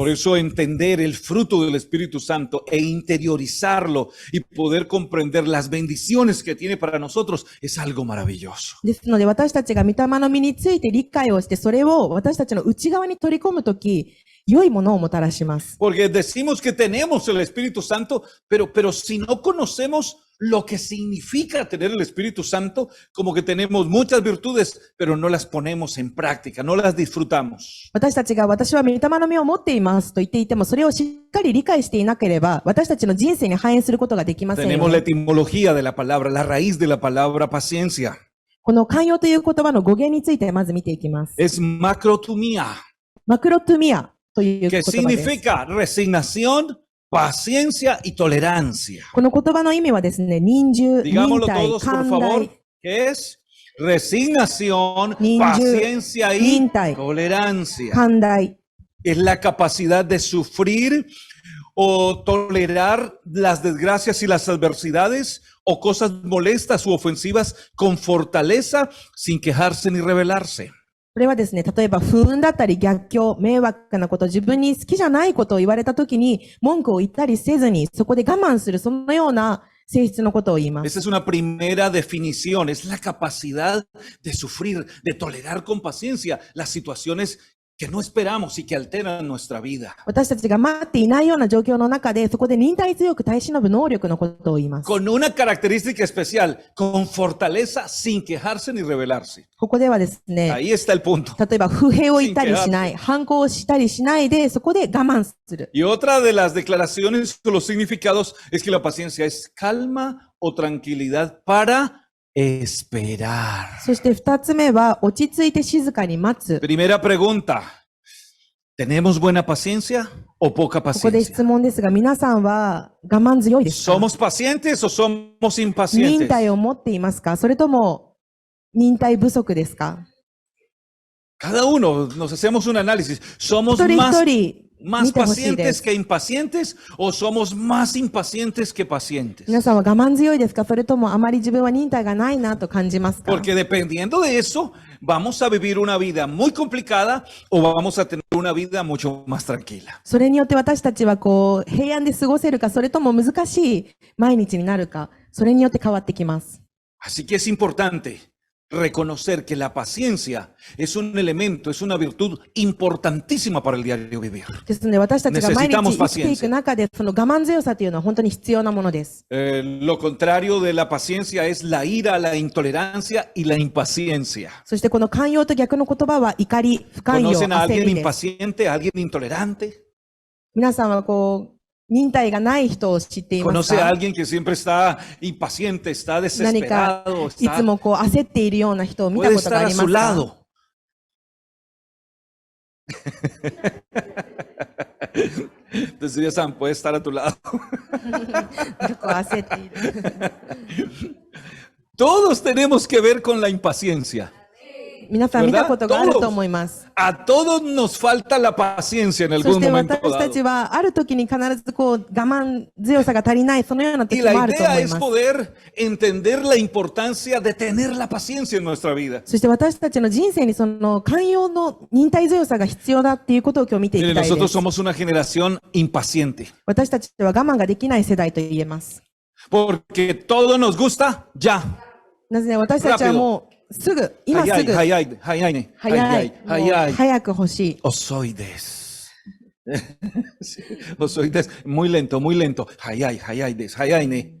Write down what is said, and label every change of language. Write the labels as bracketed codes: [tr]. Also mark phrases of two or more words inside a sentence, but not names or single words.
[es] Por eso entender el fruto del Espíritu Santo e interiorizarlo y poder comprender las bendiciones que tiene para nosotros es algo maravilloso. [ja] ですので私たちが御霊の実について理解をして、それを私たちの内側に取り込むとき、良いものをもたらします。 [es] Porque decimos que tenemos el Espíritu Santo, pero si no conocemos lo que significa tener el Espíritu Santo, como que tenemos muchas virtudes, pero no las ponemos en práctica, no las disfrutamos. [ja] 私たちが私は御霊の実を持っていますと言っていても、それをしっかり理解していなければ、私たちの人生に反映することができませんよ [es] Tenemos la [ja] ね。 [es] etimología de la palabra, la raíz de la palabra paciencia. [ja] この寛容という言葉の語源についてまず見ていきます。 [es] Es macrotumía. [ja] マクロトゥミアという言 [es] que [ja] 葉です。 [es] significa resignación, paciencia y tolerancia. [ja] この言葉の意味はですね、忍従、忍 [es] Digámoslo [ja] 耐、 [es] todos, por [ja] 寛 [es] favor. [ja] 大、 [es] ¿Qué es? Resignación, [ja] Ninju, [es] paciencia y [ja] nintai. [es] tolerancia. [ja] 寛大。 [es] Es la capacidad de sufrir o tolerar las desgracias y las adversidades o cosas molestas u ofensivas con fortaleza sin quejarse ni rebelarse. [ja] これはですね、例えば不運だったり逆境、迷惑なこと、自分に好きじゃないことを言われたときに文句を言ったりせずに、そこで我慢する、そのような性質のことを言います。 [es] Esa es una primera definición, es la capacidad de sufrir, de tolerar con paciencia las situaciones que no esperamos y que alteran nuestra vida. [ja] 私たちが待っていないような状況の中で、そこで忍耐強く耐え忍ぶ能力のことを言います。 [es] Con una característica especial, con fortaleza sin quejarse ni rebelarse. [ja] ここではですね、 [es] Ahí está el punto. [ja] 例えば不平を言ったりしない、反抗をしたりしないで、そこで我慢する。 [es] Y otra de las declaraciones o los significados es que la paciencia es calma o tranquilidad para esperar. [ja] そして二つ目は、落ち着いて静かに待つ。 [es] Primera pregunta, ¿tenemos buena paciencia o poca [ja] ここで [es] paciencia? [ja] 質問ですが、皆さんは我慢強いですか？ [es] ¿Somos pacientes o somos [ja] 忍 [es] impacientes? [ja] 耐を持っていますか？それとも忍耐不足ですか？ [es] Cada uno nos hacemos un análisis. ¿Somos [ja] 一人 [es] más, [ja] 一人 [es] más [ja] 見てほしいで [es] pacientes [ja] す。 [es] que impacientes o somos más impacientes que pacientes? [ja] 皆さんは我慢強いですか？それともあまり自分は忍耐がないなと感じますか？ [es] Porque dependiendo de eso, vamos a vivir una vida muy complicada o vamos a tener una vida mucho más tranquila. [ja] それによって私たちはこう平安で過ごせるか、それとも難しい毎日になるか、それによって変わってきます。 [es] Así que es importante reconocer que la paciencia es un elemento, es una virtud importantísima para el diario vivir. [ja] ですので私たちが毎日 [es] Necesitamos [ja] 生きていく中で、その我慢強さというのは本当に必要なものです。 [es] Lo contrario de la paciencia es la ira, la intolerancia y la impaciencia. [ja] そしてこの寛容と逆の言葉は怒り、不寛容、 [es] ¿Conocen a [ja] 焦 [es] alguien [ja] りです。 [es] impaciente, a alguien intolerante? [ja] 皆さんはこう忍耐がない人を知っています [es] ¿Conoce a [ja] か？ [es] alguien que siempre está impaciente, está [ja] 何か [es] desesperado, [ja] いつもこう焦っているような人を見た [es] puede [ja] ことが [es] estar [ja] あ [es] a [ja] りま [es] su [ja] すか？ [es] lado? Entonces ya saben, puede estar a tu lado. [ja] よく焦っている。 [es] Todos tenemos que ver con la impaciencia. [ja] 皆さん見たことがあると思います。 [es] A todos nos falta la paciencia en [ja] そ [es] algún [ja] して [es] momento [ja] 私たち [es] dado. [ja] はある時に必ずこう我慢強さが足りない、そのような [es] Y [ja] 時 [es] la [ja] もあると [es] idea [ja] 思い [es] es [ja] ます。 [es] poder entender la importancia de tener la paciencia en nuestra vida. [ja] そして私たちの人生にその寛容の忍耐強さが必要だっていうことを今日見てい [es] Miren, [ja] きたいで [es] nosotros [ja] す。 [es] somos una generación impaciente. [ja] 私たちは我慢ができない世代と言えます。 [es] Porque todo nos gusta ya. [ja] なぜね、私たちはもうすぐ、今す Hayai, ぐ、早い、早い、ね. 早い、 hayai, もう hayai. 早く欲しい。 Osoides. Sí, Osoides. [es] Muy lento, muy lento. [ja] 早い、早いです、早い, ne.